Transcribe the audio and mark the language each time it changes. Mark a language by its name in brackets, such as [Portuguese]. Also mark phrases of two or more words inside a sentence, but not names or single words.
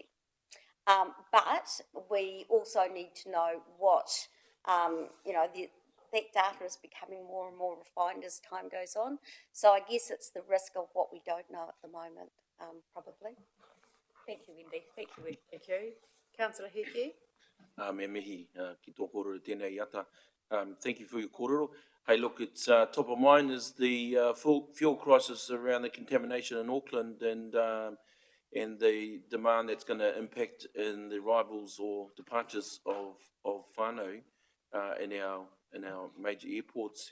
[English] But we also need to know what, that data is becoming more and more refined as time goes on. So I guess it's the risk of what we don't know at the moment, probably. Thank you, Wendy. Thank you. Thank you. Councillor Hawke. [Māori] Me mihi ki tō kōrero tēnei ata. [English] Thank you for your kōrero. Hey, look, it's top of mind is the fuel crisis around the contamination in Auckland, and and the demand that's going to impact in the arrivals or departures of whānau in our major airports.